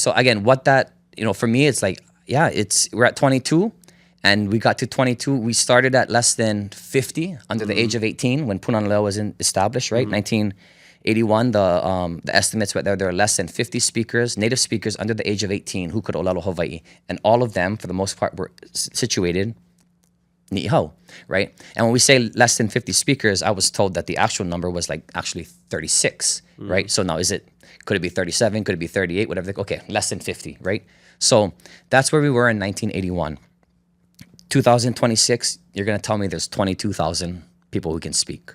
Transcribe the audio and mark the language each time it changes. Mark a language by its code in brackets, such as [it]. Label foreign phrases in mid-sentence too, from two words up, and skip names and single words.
[en] So again, for me, it's we're at 22, and we got to 22. We started at less than 50 under the age of 18 when Pūnana Leo was established, right? 1981, the estimates were there were less than 50 speakers, native speakers under the age of 18 who could [haw] ʻŌlelo Hawaiʻi. [en] And all of them, for the most part, were situated niʻihau, right? And when we say less than 50 speakers, I was told that the actual number was actually 36, right? So now could it be 37? Could it be 38? Whatever. Okay, less than 50, right? So that's where we were in 1981. 2026, you're going to tell me there's 22,000 people who can speak.